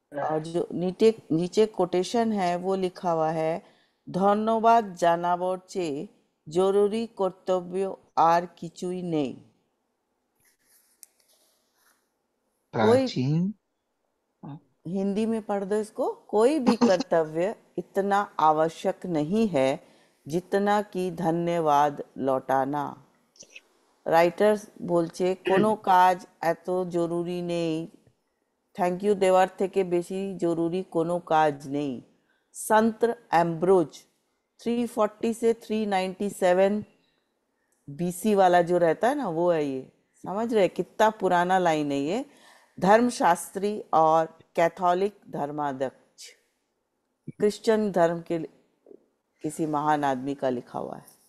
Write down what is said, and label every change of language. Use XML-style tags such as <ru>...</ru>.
<hi>और जो नीचे नीचे कोटेशन है वो लिखा हुआ है,</hi> <bn>ধন্যবাদ জানাবার চেয়ে জরুরি কর্তব্য আর কিছুই নেই।</bn> <hi>कोई, प्राचीन। हिंदी में पढ़ दो इसको, कोई भी कर्तव्य इतना आवश्यक नहीं है जितना कि धन्यवाद लौटाना।</hi> <bn>রাইটার্স বলছে কোনো কাজ এত জরুরি নেই, থ্যাংক ইউ দেওয়ার থেকে বেশি জরুরি কোনো কাজ নেই।</bn> <hi>संत एम्ब्रोज 340 से 397 बीसी वाला जो रहता है ना, वो है ये। समझ रहे कितना पुराना लाइन है ये। धर्मशास्त्री और कैथोलिक धर्माध्यक्ष, क्रिश्चियन धर्म के किसी महान आदमी का लिखा हुआ है।</hi>